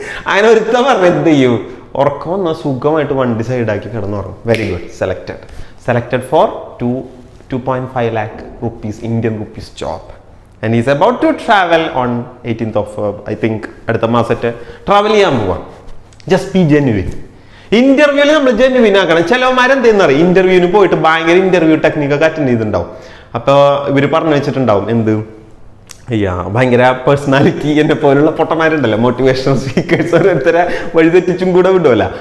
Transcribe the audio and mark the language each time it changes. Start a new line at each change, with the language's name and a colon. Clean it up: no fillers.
Malayalam: അങ്ങനെ ഒരുത്തൻ പറഞ്ഞു എന്ത് ചെയ്യും, ഉറക്കം വന്നാൽ സുഖമായിട്ട് വണ്ടി സൈഡാക്കി കിടന്നുറങ്ങും.
English: very good, selected for 2.5 lakh rupees Indian rupees job, and he's about to travel on 18th of I think
Malayalam: അടുത്ത മാസത്തെ ട്രാവൽ ചെയ്യാൻ പോവാം.
English: Just be genuine.
Malayalam: ഇന്റർവ്യൂവിൽ നമ്മൾ ജെനുവിൻ ആക്കണം. ചിലവന്മാരെന്തെന്ന് അറിയാം, ഇന്റർവ്യൂവിന് പോയിട്ട് ഭയങ്കര ഇന്റർവ്യൂ ടെക്നിക്കൊക്കെ അറ്റൻഡ് ചെയ്തിട്ടുണ്ടാവും. അപ്പോൾ ഇവർ പറഞ്ഞു വെച്ചിട്ടുണ്ടാവും എന്ത്, ഭയങ്കര പേഴ്സണാലിറ്റി എന്നെ പോലുള്ള പൊട്ടന്മാരുണ്ടല്ലോ, മോട്ടിവേഷണൽ സ്പീക്കേഴ്സ് ഓരോരുത്തരെ വഴിതെറ്റിച്ചും കൂടെ വിടുമല്ല.